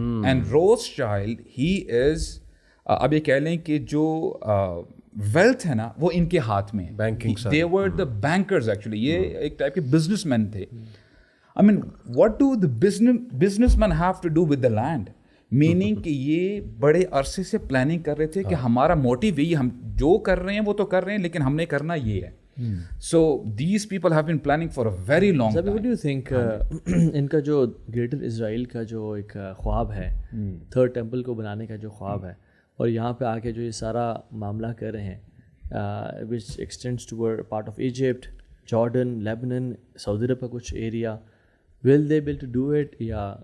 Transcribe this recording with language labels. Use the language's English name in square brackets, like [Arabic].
[Urdu] And روس child he از, اب یہ کہہ لیں کہ جو ویلتھ ہے نا وہ ان کے ہاتھ میں, [English] they were the bankers actually, [Urdu] یہ ایک ٹائپ کے بزنس مین تھے. [English] I mean what do the businessman have to do with the land, [Urdu] meaning کہ یہ بڑے عرصے سے پلاننگ کر رہے تھے کہ ہمارا موٹیو یہ, ہم جو کر رہے ہیں وہ تو کر رہے ہیں لیکن ہم نے کرنا یہ ہے. [English] So these people have been planning for a very long time. What do you think [Urdu] ان کا جو گریٹر اسرائیل کا جو ایک خواب ہے, تھرڈ ٹیمپل کو بنانے کا جو خواب ہے, اور یہاں پہ آ کے جو یہ سارا معاملہ کر رہے ہیں [English] which extends toward part of Egypt, Jordan, Lebanon, [Urdu] سعودی عرب کا کچھ area, [English] will they be able to do it, [Urdu] یا